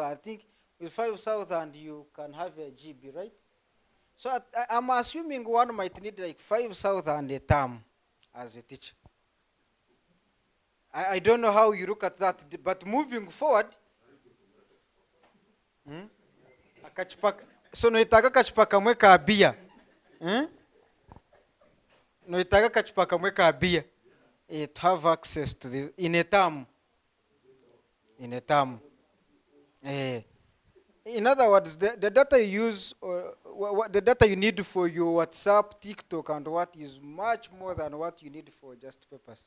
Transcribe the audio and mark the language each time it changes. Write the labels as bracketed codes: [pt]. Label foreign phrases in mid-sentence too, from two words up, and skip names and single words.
[en] I think with 5,000 you can have a GB, right? So I'm assuming one might need like 5,000 a term as a teacher. I don't know how you look at that, but moving forward, so [nyn] noitaga kachupa kamwe ka bia. Noitaga kachupa kamwe ka bia. [en] To have access to this in a term. In a term. In other words, the data you use, or the data you need for your WhatsApp, TikTok, and what is much more than what you need for just Pepas.